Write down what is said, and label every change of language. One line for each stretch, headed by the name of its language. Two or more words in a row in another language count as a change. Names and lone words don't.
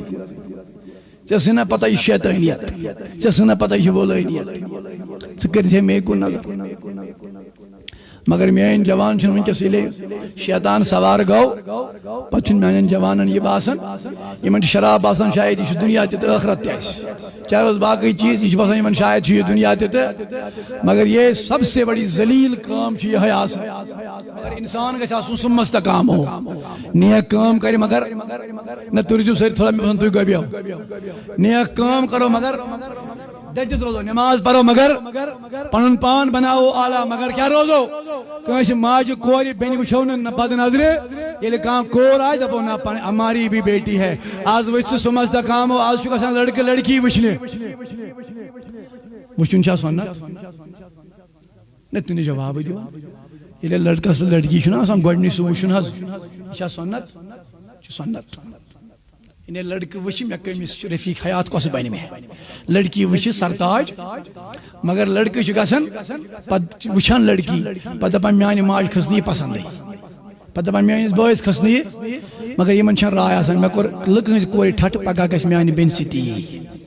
Kashmiri: ژےٚ ٲسٕے نا پتہ یہِ شیطٲنیت ژےٚ ٲسٕے نا پتہ یہِ چھِ وولٲنیت ژٕ کٔرزِ مے کُن نظر مگر میٲنۍ جوان چھِنہٕ وٕنکٮ۪س ییٚلے شیطان سوار گوٚو پتہٕ چھُنہٕ میانٮ۪ن جوانن یہِ باسان یِمن چھِ شراب باسان شاید یہِ چھُ دُنیا تہِ تہٕ ٲخرت تہِ آسہِ چاہے اوس باقٕے چیٖز یہِ چھُ باسان یِمن شاید چھُ یہِ دُنیا تہِ تہٕ
Urdu: مگر یہ سب سے بڑی
Kashmiri: ذلیل کٲم چھِ یِہے آسان مگر انسان گژھِ آسُن
Arabic: ثم استقاموا
Kashmiri: نیک کٲم کرِ مگر نہ تُہۍ روٗزِو سٲری تھوڑا مےٚ باسان تُہۍ گۄبیو نیک کٲم کرو مگر ڈٹِتھ روزو نماز پرو مگر پنُن پان بناوو اعلیٰ مگر کیٛاہ روزو کٲنٛسہِ ماجہِ کورِ بیٚنہِ وٕچھو نہٕ بد نظرِ ییٚلہِ کانٛہہ کور آسہِ دپو نہ
Urdu: ہماری بھی بیٹی ہے
Kashmiri: آز وٕچھ ژٕ
Arabic: ثم استقاموا
Kashmiri: آز چھُ گژھان لڑکہٕ لڑکی وٕچھنہِ وٕچھُن چھا سُنت نہ تُہۍ نہٕ جوابٕے دِوان ییٚلہِ لڑکس تہٕ لڑکی چھُنہ آسان گۄڈنِچ سُہ وٕچھُن حظ یہِ چھا سُنت یہِ چھُ سُنت یعنی لڑکہٕ وٕچھِ مےٚ کٔمِس چھُ رفیٖق حیات کۄس بنہِ مےٚ لڑکی وٕچھِ سرتاج مگر لڑکہٕ چھُ گژھان پتہٕ چھِ وٕچھان لڑکی پتہٕ دپان میانہِ ماجہِ کھٔژ نہٕ یہِ پسنٛدٕے پتہٕ دپان میٲنِس بٲیِس کھٔژ نہٕ یہِ مگر یِمن چھنہٕ راے آسان مےٚ کوٚر لُکہٕ ہٕنٛزِ کورِ ٹھٹھٕ پگاہ گژھِ میانہِ بیٚنہِ سۭتۍ تہِ یی